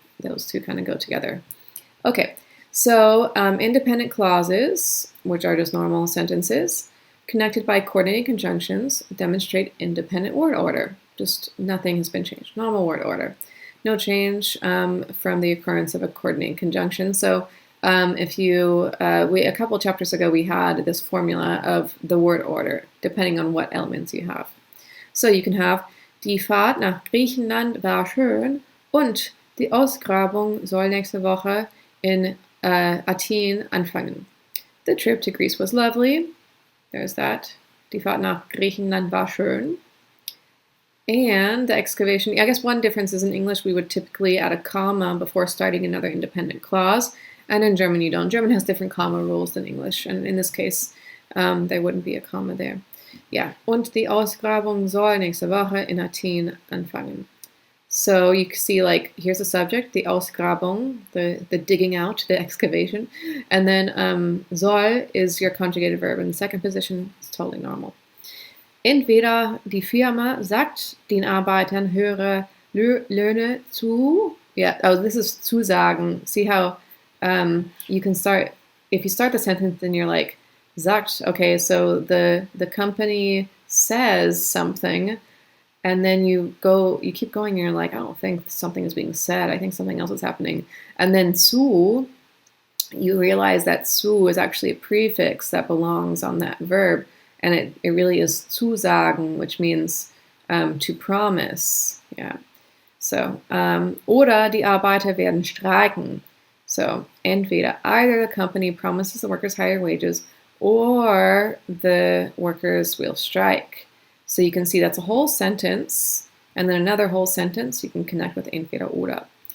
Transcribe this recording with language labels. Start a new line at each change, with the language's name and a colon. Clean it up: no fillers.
English: Those two kind of go together. Okay, so independent clauses, which are just normal sentences, connected by coordinating conjunctions, demonstrate independent word order. Just nothing has been changed. Normal word order. No change from the occurrence of a coordinating conjunction. So if you, a couple chapters ago, we had this formula of the word order, depending on what elements you have. So you can have,
German: die Fahrt nach Griechenland war schön und die Ausgrabung soll nächste Woche in Athen anfangen.
English: The trip to Greece was lovely. There's that.
German: Die Fahrt nach Griechenland war schön.
English: And the excavation, I guess one difference is in English we would typically add a comma before starting another independent clause. And in German you don't. German has different comma rules than English. And in this case, there wouldn't be a comma there. Yeah.
German: Und die Ausgrabung soll nächste Woche in Athen anfangen.
English: So you see, here's the subject, the Ausgrabung, the digging out, the excavation. And then soll is your conjugated verb. In the second position, it's totally normal.
German: Entweder die Firma sagt den Arbeitern höhere Löhne zu.
English: Yeah, oh, this is zusagen. See how you can start, if you start the sentence and you're like, sagt, okay, so the company says something, and then you keep going and you're like, I don't think something is being said, I think something else is happening. And then zu, you realize that zu is actually a prefix that belongs on that verb, and it really is zusagen, which means to promise. Yeah.
German: So, oder die Arbeiter werden streiken.
English: So, entweder either the company promises the workers higher wages, or the workers will strike. So you can see that's a whole sentence, and then another whole sentence you can connect with entweder oder.